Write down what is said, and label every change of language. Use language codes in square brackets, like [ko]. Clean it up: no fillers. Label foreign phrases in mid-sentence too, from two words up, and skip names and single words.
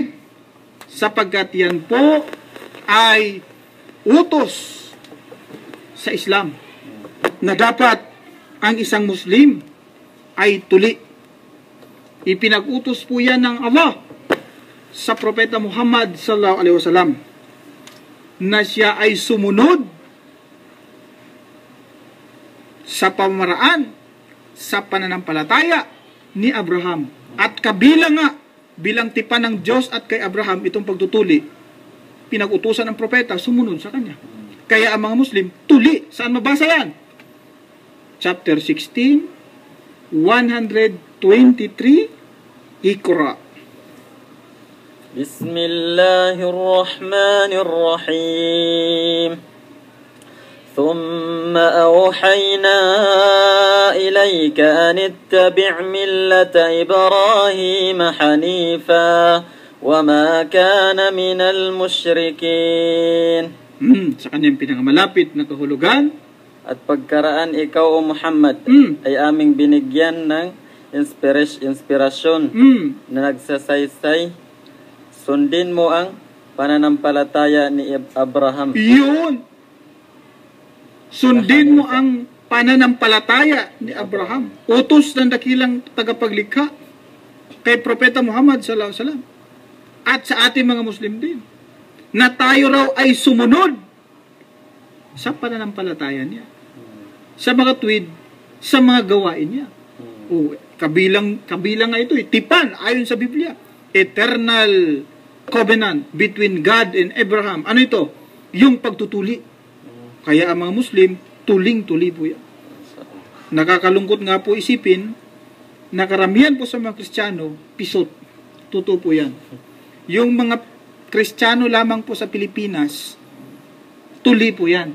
[tl] Sapagkat yan po ay utos sa Islam na dapat ang isang Muslim ay tuli. Ipinag-utos po yan ng Allah sa Propeta Muhammad [ar] صلى الله عليه وسلم [tl] na siya ay sumunod sa pamaraan sa pananampalataya ni Abraham. At kabilang nga, bilang tipan ng Diyos at kay Abraham, itong pagtutuli, pinag-utusan ng propeta, sumunod sa kanya. Kaya ang mga Muslim, tuli. Saan mabasa yan? Chapter 16, 123, Iqra. [ar] بسم الله الرحمن الرحيم ثم أوحينا إليك أن اتبع ملة إبراهيم حنيفا وما كان من المشركين. [tl] Sa kanyang pinakamalapit na kahulugan. At pagkaraan ikaw o Muhammad ay aming binigyan ng inspirasyon na nagsasaysay, sundin mo ang pananampalataya ni Abraham. Yun! Sundin mo ang pananampalataya ni Abraham. Utos ng dakilang tagapaglikha kay Propeta Muhammad [ar] صلى الله عليه وسلم [tl] at sa ating mga Muslim din, na tayo raw ay sumunod sa pananampalataya niya, sa mga tuwid, sa mga gawain niya. Kabilang nga ito, tipan, ayon sa Biblia. [en] Eternal covenant between God and Abraham. [tl] Ano ito? Yung pagtutuli. Kaya ang mga Muslim, tuling-tuli po yan. Nakakalungkot nga po isipin, na karamihan po sa mga Kristiyano, pisot. Totoo po yan. Yung mga Kristiyano lamang po sa Pilipinas, tuli po yan.